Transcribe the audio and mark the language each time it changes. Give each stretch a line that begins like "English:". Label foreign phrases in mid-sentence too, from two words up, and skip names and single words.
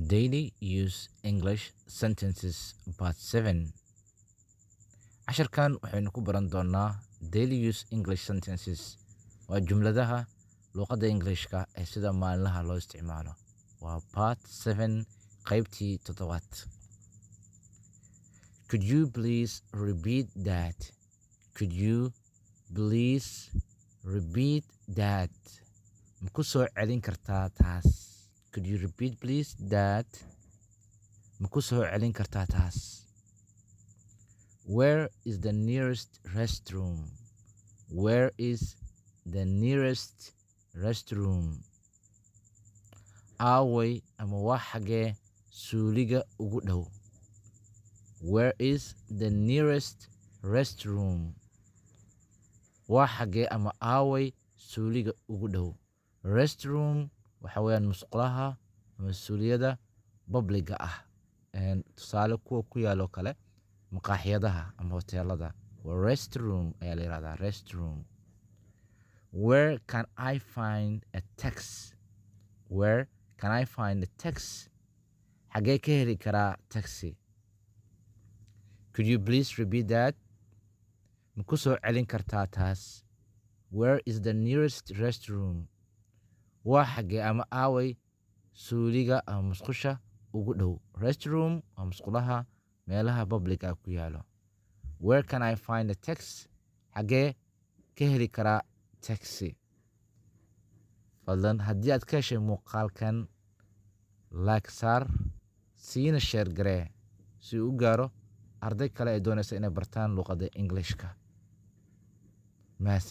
English: Daily use English sentences part 7.
Somali: casharkan waxaynu ku baran doonaa
English: daily use English sentences.
Somali: waa jumladaha luuqadda Englishka ee sida maalinlaha loo isticmaalo. waa part 7 qaybtii 7.
English: Could you please repeat that? Could you please repeat that?
Somali: Maku soo celin kartaa taas?
English: Could you repeat please that?
Somali: Maku soo celin kartaa taas?
English: Where is the nearest restroom? Where is the nearest restroom?
Somali: Aaway ama waa xagee suuliga ugu dhow?
English: Where is the nearest restroom?
Somali: Waa xagee ama aaway suuliga ugu dhow? Restroom waxa weeyaan musqulaha ama suuliyada publiga ah. Tusaale kuwa ku yaalo kale maqaaxiyadaha ama hoteelada. Restroom ayaa la yiraahdaa restroom.
English: Where can I find a taxi? Where can I find a taxi?
Somali: Xagee ka heli karaa taxi?
English: Could you please repeat that?
Somali: Maku soo celin kartaa taas?
English: Where is the nearest restroom?
Somali: Waa xagee ama aaway suuliga ama musqusha ugu dhow? Restroom waa musqulaha meelaha publica ku yaalo.
English: Where can I find a taxi?
Somali: Xagee ka heli karaa taxi? Fadlan haddii aad ka heshay muuqaalkan like saar, siina share garee si uu u gaaro arday kale ee doonaysa inay bartaan luuqadda Englishka.